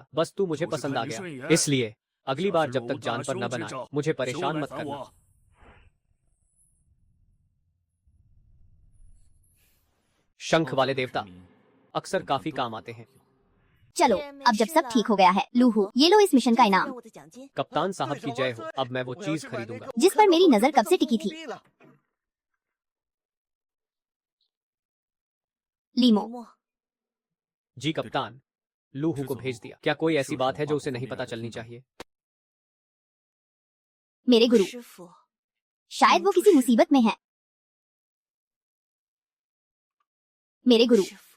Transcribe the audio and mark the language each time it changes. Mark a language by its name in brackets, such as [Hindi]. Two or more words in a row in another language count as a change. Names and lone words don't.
[Hindi] बस तू मुझे पसंद आ गया, इसलिए अगली बार जब तक जान पर न बनाए मुझे परेशान मत करना। शंख वाले देवता अक्सर काफी काम आते हैं। चलो, अब जब सब ठीक हो गया है, लूहू, ये लो इस मिशन का इनाम [Chinese] 我的奖金。 [Hindi] कप्तान साहब की जय हो। अब मैं वो चीज खरीदूंगा। जिस पर मेरी नजर कब से टिकी थी। [Chinese] 了， [Hindi] लीमो, [Chinese] 林墨， [Hindi] जी कप्तान, लूहू को भेज दिया। क्या कोई ऐसी बात है जो उसे नहीं पता चलनी चाहिए? मेरे गुरु, [Chinese] 师傅， [Hindi] शायद वो किसी मुसीबत में है। मेरे गुरु, [Chinese] 师傅，